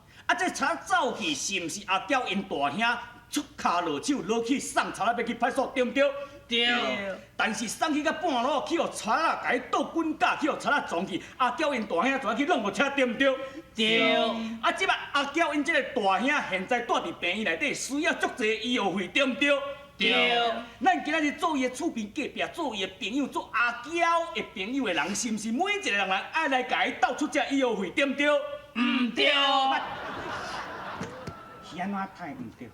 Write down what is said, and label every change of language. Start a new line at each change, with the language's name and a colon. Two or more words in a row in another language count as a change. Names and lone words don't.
Min Nan Chinese: 啊，这贼仔走去是毋是阿娇因大兄出骹落手落去送贼仔要去派出所，对毋对？对。但是送去到半路，去互贼仔甲伊倒滚架，去互贼仔撞去。阿娇因大兄怎去弄无车，对毋对？对。啊，即摆阿娇因这个大兄现在住伫病院内底，需要足济医药费，对毋对？对，咱今仔日做伊的厝边隔壁，做伊的朋友，做阿娇的朋友的人，是毋是每一个人爱来甲伊斗出这医药费，对毋对？唔对。是安怎太唔对？